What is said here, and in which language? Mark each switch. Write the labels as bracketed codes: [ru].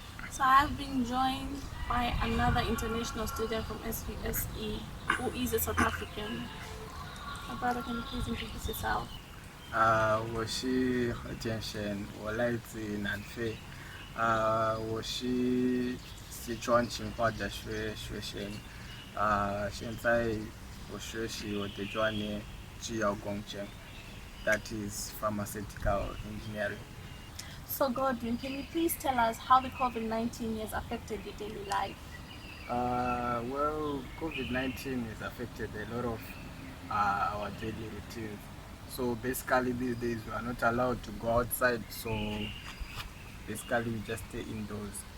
[en] So I've been joined by another international student from SUSE who is a South African. My brother, can you please introduce yourself? [zh] 我是何建贤，我来自南非。我是Sichuan 清华大学学生。现在我学习我的专业制药工程 ， [en] that is pharmaceutical engineering. So Godwin, can you please tell us how the COVID-19 has affected your daily life? Well, COVID-19 has affected a lot of our daily routines. So basically these days we are not allowed to go outside, so basically you just stay indoors.